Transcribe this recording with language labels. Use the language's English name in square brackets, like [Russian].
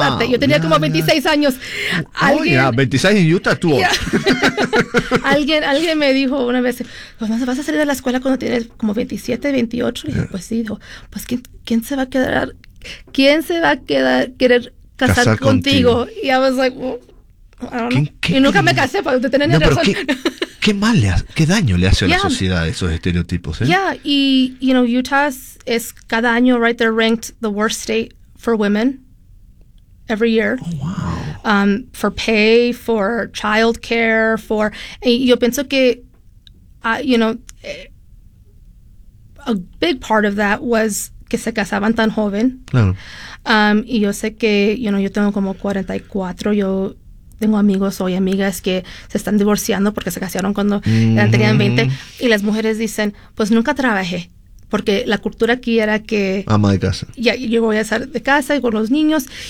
[Spanish] casarte. Yo tenía como 26 años. Alguien, 26 en Utah, tú. Yeah. alguien me dijo una vez, pues, ¿vas a salir de la escuela cuando tienes como 27, 28? Y dije, pues sí. Dijo, pues ¿quién se va a querer casar contigo? [English] Y I was like, well, I don't know. [Spanish] Y nunca me casé, para tener ni razón. ¿Qué daño le hace a la sociedad esos estereotipos? [English] Yeah, y, you know, Utah [Spanish] es cada año, [English] right, they're ranked the worst state for women every year. Oh, wow. For pay, for child care, for, [Spanish] yo pienso que, [English] you know, a big part of that was [Spanish] que se casaban tan joven. Claro. Y yo sé que, [English] you know, [Spanish] yo tengo como 44, yo tengo amigos o amigas que se están divorciando porque se casaron cuando mm-hmm. tenían 20, y las mujeres dicen, pues nunca trabajé. Porque la cultura aquí era que ama de casa. Ya, yo voy a estar de casa y con los niños.